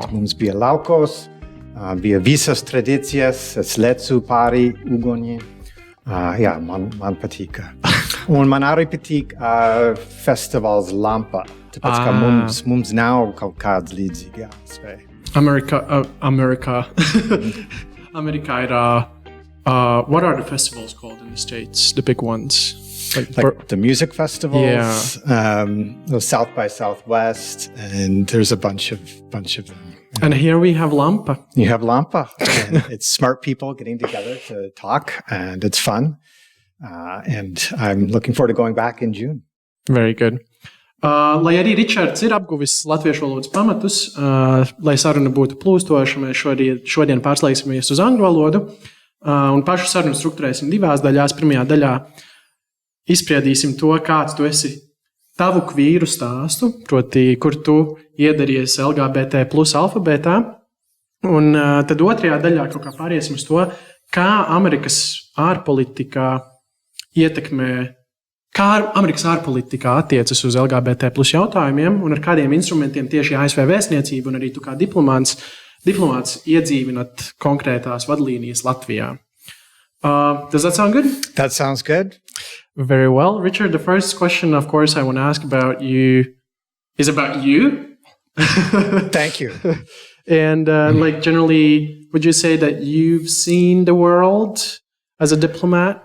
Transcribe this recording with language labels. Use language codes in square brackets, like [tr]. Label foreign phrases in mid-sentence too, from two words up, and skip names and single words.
[lv] Mums bija laukos, bija visas tradīcijas, es lecu pāri ugunī. Man patīk. Un man arī patīk festivāls Lampa, tāpēc ka mums nav kaut kāds līdzīgs ASV. Amerikā ir, [en] what are the festivals called in the States, the big ones? Like the music festivals, South by Southwest, and there's a bunch of them. And here we have Lampa. You have Lampa. And it's smart people getting together to talk, and it's fun. And I'm looking forward to going back in June. Very good. [lv] Lai arī Ričards ir apguvis latviešu valodas pamatus, lai saruna būtu plūstoša, mēs šodien pārslēgsimies uz angļu valodu. Un pašu sarunu strukturēsim 2 daļās. Pirmajā daļā izspriedīsim to, kāds tu esi tavu vīru stāstu, proti, kur tu iedaries LGBT plus alfabētā. Un tad otrajā daļā kaut kā pāriesim uz to, kā Amerikas ārpolitikā attiecas uz LGBT plus jautājumiem un ar kādiem instrumentiem tieši ASV vēstniecība un arī tu kā diplomāts iedzīvinat konkrētās vadlīnijas Latvijā. [en] Does that sound good? That sounds good. Very well. Richard, the first question, of course, I want to ask about you is about you. Thank you. And generally, would you say that you've seen the world as a diplomat?